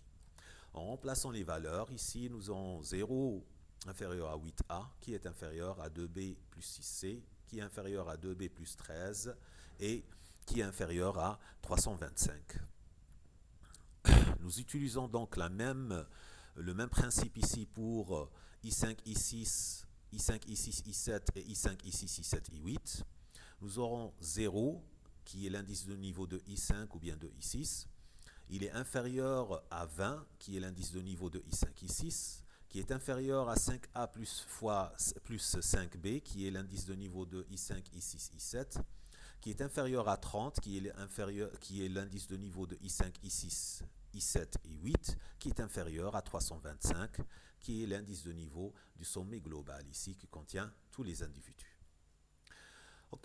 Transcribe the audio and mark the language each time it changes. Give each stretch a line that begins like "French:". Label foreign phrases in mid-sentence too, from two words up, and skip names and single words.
French: En remplaçant les valeurs, ici nous avons 0 inférieur à 8A, qui est inférieur à 2B plus 6C, qui est inférieur à 2B plus 13, et qui est inférieur à 325. Nous utilisons donc le même principe ici pour I5, I6, I5, I6, I7 et I5, I6, I7, I8. Nous aurons 0, qui est l'indice de niveau de I5 ou bien de I6. Il est inférieur à 20, qui est l'indice de niveau de I5, I6, qui est inférieur à 5A plus 5B, qui est l'indice de niveau de I5, I6, I7, qui est inférieur à 30, qui est l'indice de niveau de I5, I6, I7 et 8, qui est inférieur à 325, qui est l'indice de niveau du sommet global ici, qui contient tous les individus.